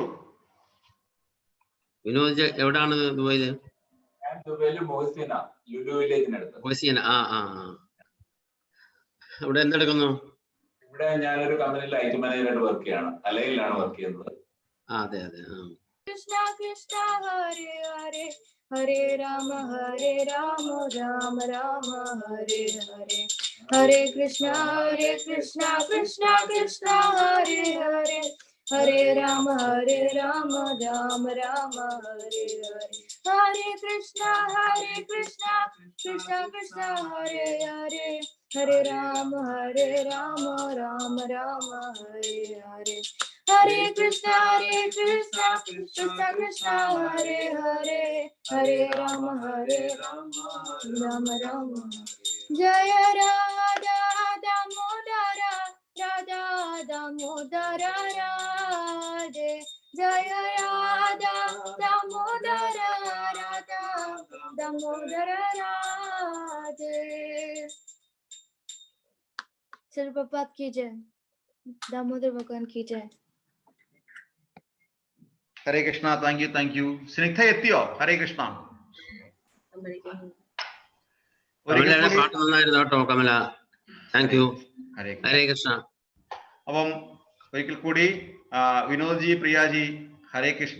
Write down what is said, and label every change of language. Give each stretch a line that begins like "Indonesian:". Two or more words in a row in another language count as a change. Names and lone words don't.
Malayalam: വിനോദ്ജി എവിടാണ് ദുബൈയില്? ഇവിടെ എന്തെടുക്കുന്നു? ഇവിടെ ഞാനൊരു കമ്പനിയിൽ IT മാനേജറായിട്ട് വർക്ക് ചെയ്യാണ്. അലയിലാണ് വർക്ക് ചെയ്യുന്നത്. അതെ.
Sanskrit: കൃഷ്ണ കൃഷ്ണ ഹരേ ഹരേ, ഹരേ രാമ രാമ രാമ ഹരേ ഹരേ, ഹരേ കൃഷ്ണ കൃഷ്ണ കൃഷ്ണ ഹരേ ഹരേ, ഹരേ രാമ രാമ രാമ ഹരേ ഹരേ, ഹരേ കൃഷ്ണ കൃഷ്ണ കൃഷ്ണ ഹരേ ഹരേ, ഹരേ രാമ രാമ രാമ ഹരേ ഹരേ, ഹരേ കൃഷ്ണ കൃഷ്ണ കൃഷ്ണ ഹരേ ഹരേ, ഹരേ രാമ രാമ രാമ. ജയ രാധാ ദാമോദര രാധാ ദാമോദര രാധേ, ജയ രാധാ ദാമോദര രാധാ ദാമോദര രാധേ.
Hindi: श्री प्रभुपाद की जय, दामोदर भगवान की जय.
Malayalam: ഹരേ കൃഷ്ണ.
English: thank you.
Malayalam: സ്നിഗ്ധ എത്തിയോ? ഹരേ കൃഷ്ണ. പാട്ട് നന്നായിരുന്നു കേട്ടോ കമല.
English: thank you.
Malayalam: ഹരേ കൃഷ്ണ. അപ്പം ഒരിക്കൽ കൂടി വിനോദ്ജി, പ്രിയാജി, ഹരേ കൃഷ്ണ.